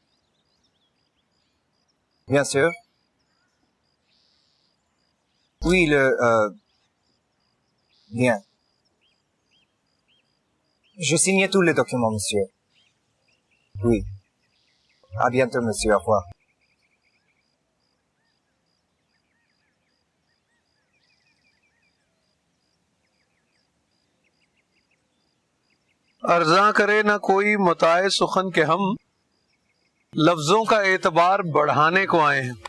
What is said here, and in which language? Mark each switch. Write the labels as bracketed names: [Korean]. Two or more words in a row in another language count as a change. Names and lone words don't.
[French] Bien sûr. Oui, bien. Je signe tous les documents, monsieur. Oui. À bientôt, monsieur. Au revoir. [Urdu] ارزا کرے نہ کوئی متاعِ سخن کے ہم لفظوں کا اعتبار بڑھانے کو آئے ہیں.